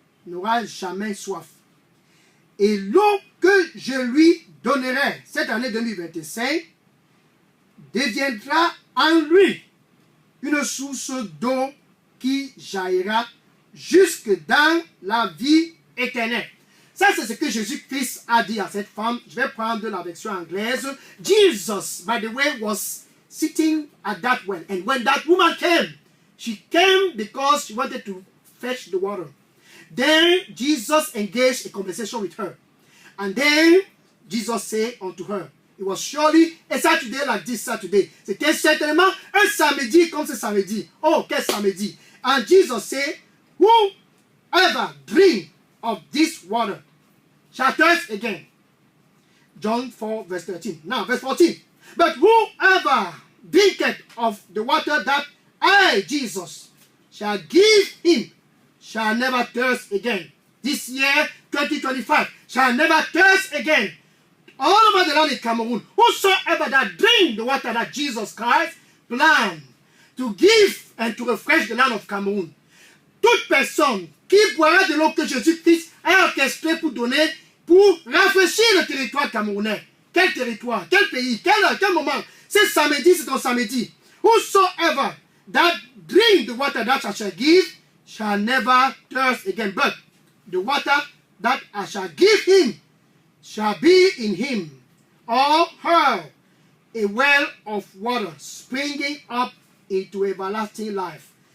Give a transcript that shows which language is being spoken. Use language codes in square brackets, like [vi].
[fr] N'aura jamais soif. Et l'eau que je lui donnerai cette année 2025 deviendra en lui une source d'eau qui jaillira jusque dans la vie éternelle. Ça, c'est ce que Jésus-Christ a dit à cette femme. Je vais prendre la version anglaise. [en] Jesus, by the way, was sitting at that well. And when that woman came, she came because she wanted to fetch the water. Then Jesus engaged a conversation with her. And then Jesus said unto her, it was surely a Saturday like this Saturday. [fr] C'était certainement un samedi comme ce samedi. Oh, quel samedi. [en] And Jesus said, whoever drink of this water shall thirst again. John 4 verse 13. Now verse 14. But whoever drinketh of the water that I, Jesus, shall give him shall never thirst again. This year, 2025, shall never thirst again. All over the land in Cameroon, whosoever that drink the water that Jesus Christ planned to give and to refresh the land of Cameroon. [fr] Toute personne qui boira de l'eau que Jésus-Christ a orchestrée pour donner, pour rafraîchir le territoire camerounais. Quel territoire? Quel pays? Quel moment? C'est samedi, c'est ton samedi. [en] Whosoever that drink the water that I shall give shall never thirst again. But the water that I shall give him shall be in him, or her, a well of water springing up into everlasting life.